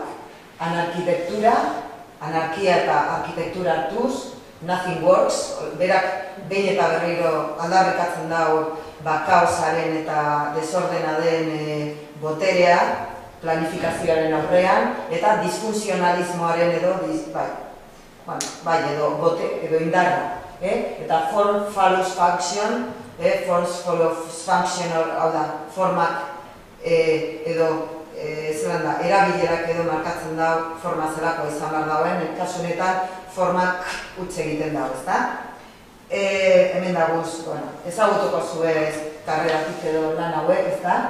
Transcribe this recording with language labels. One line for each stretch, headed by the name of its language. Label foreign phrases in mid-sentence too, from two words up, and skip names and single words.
Basque: Anarkitektura, anarkia eta arkitektura hartuz,
English: Nothing Works,
Basque: berak behin eta berriro aldarrikatzen dago kaosaren eta desordena den boterea, planifikazioaren aurrean, eta disfunzionalismoaren edo indarra.
English: Eta form follows function, forms follows function,
Basque: hau da, formak edo erabilerak edo markatzen dago forma zelako izan behar dauen, kasu honetan formak utz egiten dago, ezta? Hemen daguz, ezagutuko zuez karreratik edo lan hauek, ezta?